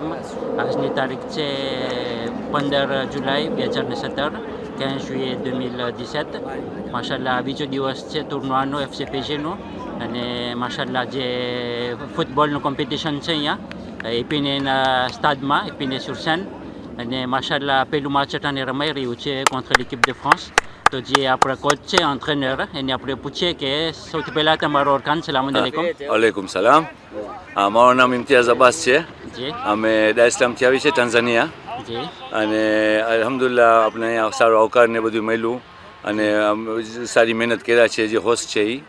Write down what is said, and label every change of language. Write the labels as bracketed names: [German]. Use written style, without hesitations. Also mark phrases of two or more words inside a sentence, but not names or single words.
[Gujarati] આજની તારીખ છે 15 જુલાઈ 2017, 15 juillet 2017. માશાલ્લાહ બીજો દિવસ છે ટુર્નાનો FCPGનો અને માશાલ્લાહ જે ફૂટબોલનું કોમ્પિટિશન છે અહીંયા એપીનેના સ્ટાડમાં, એપીને sur Seine, અને માશાલ્લાહ પહેલું મેચ અટાણે રમાઈ રહ્યું છે [French] contre l'équipe de France. [Gujarati] તો જે આપણા કોચ છે એન્ટ્રેનર, એને આપણે પૂછીએ કે સૌથી પહેલાં તમારો ઓળખાણ. [Arabic] السلام عليكم. وعليكم السلام. [Gujarati] મારું નામ ઇમ્તિયાઝ અબ્બાસ છે. જી અમે ડાર ઇસ્લામથી આવી છે, ટાન્ઝાનિયા. જી અને અલ્હમ્દુલિલ્લાહ આપણે અહીંયા સારો આવકાર ને બધું મળ્યું અને સારી મહેનત કર્યા છે જે હોસ્ટ છે એ.